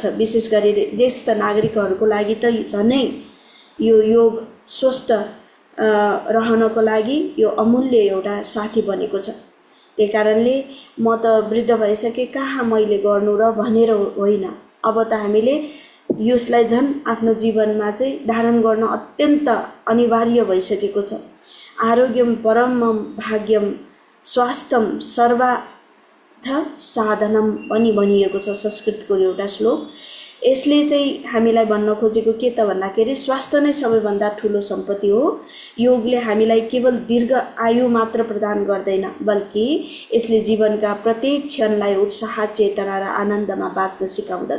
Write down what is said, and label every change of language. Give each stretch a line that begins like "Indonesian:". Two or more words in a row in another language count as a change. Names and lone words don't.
Nepali: विशेष गरी ज्येष्ठ नागरिकहरूको लागि त झनै यो योग स्वस्थ रहनको लागि यो अमूल्य एउटा साथी बनेको छ। त्यही कारणले म त वृद्ध भइसके, कहाँ मैले गर्नु र भनेर होइन, अब त हामीले यसलाई झन् आफ्नो जीवनमा चाहिँ धारण गर्न अत्यन्त अनिवार्य भइसकेको छ।
Sanskrit: आरोग्यम परमम भाग्यम स्वास्थ्यम सर्वार्थ साधनम
Nepali: पनि भनिएको छ संस्कृतको एउटा श्लोक। यसले चाहिँ हामीलाई भन्न खोजेको के त भन्दाखेरि स्वास्थ्य नै सबैभन्दा ठुलो सम्पत्ति हो। योगले हामीलाई केवल दीर्घ आयु मात्र प्रदान गर्दैन, बल्कि यसले जीवनका प्रत्येक क्षणलाई उत्साह, चेतना र आनन्दमा बाँच्न सिकाउँदछ।